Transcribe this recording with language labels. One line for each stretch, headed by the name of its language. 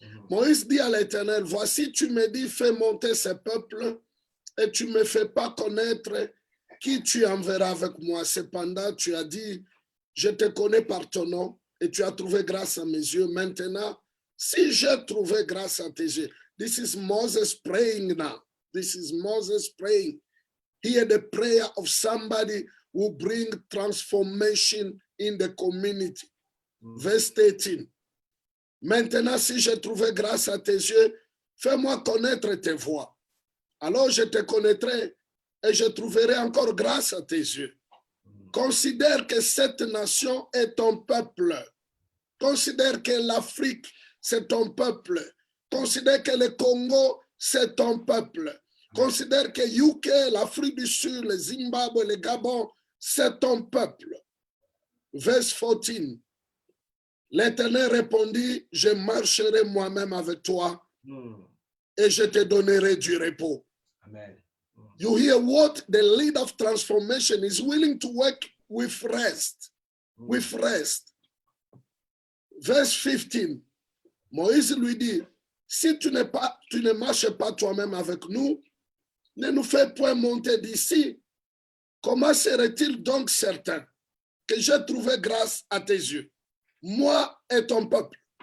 French: Moïse dit à l'Éternel, voici tu me dis, fais monter ce peuple et tu me fais pas connaître qui tu enverras avec moi. Cependant, tu as dit, je te connais par ton nom et tu as trouvé grâce à mes yeux. Maintenant, si j'ai trouvé grâce à tes yeux.
English: This is Moses praying now. This is Moses praying. Hear the prayer of somebody who bring transformation in the community. Verse 13.
French: Maintenant, si j'ai trouvé grâce à tes yeux, fais-moi connaître tes voies. Alors je te connaîtrai et je trouverai encore grâce à tes yeux. Considère que cette nation est ton peuple. Considère que l'Afrique, c'est ton peuple. Considère que le Congo, c'est ton peuple. Considère que UK, l'Afrique du Sud, le Zimbabwe, le Gabon, c'est ton peuple.
English: Verse 14.
French: L'Éternel répondit, je marcherai moi-même avec toi et je te donnerai du repos. Amen.
English: You hear what the leader of transformation is willing to work with rest. With rest. Verse 15.
French: Moïse lui dit, si tu ne marches pas toi-même avec nous, ne nous fais point monter d'ici. Comment serait-il donc certain que j'ai trouvé grâce à tes yeux, moi et ton peuple?